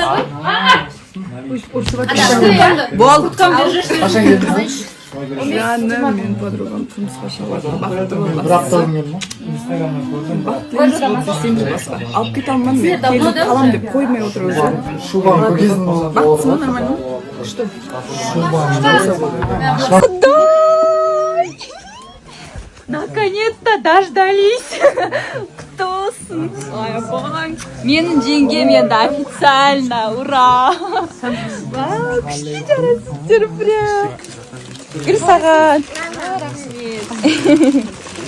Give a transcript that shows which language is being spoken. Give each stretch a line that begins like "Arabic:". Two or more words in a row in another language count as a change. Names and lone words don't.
Kazakh: мен подругам тұрмысқа шығып бақытты болғанмын алып кете алмадым келіп қалам деп қоймай отыр уже бақыттысың ба
Russian: нормально что наконец-то дождались
Kazakh: ктосын ой менің жеңгем енді
Russian: официально ура
Kazakh: күшті жарайсыздар прям гүл саған рахмет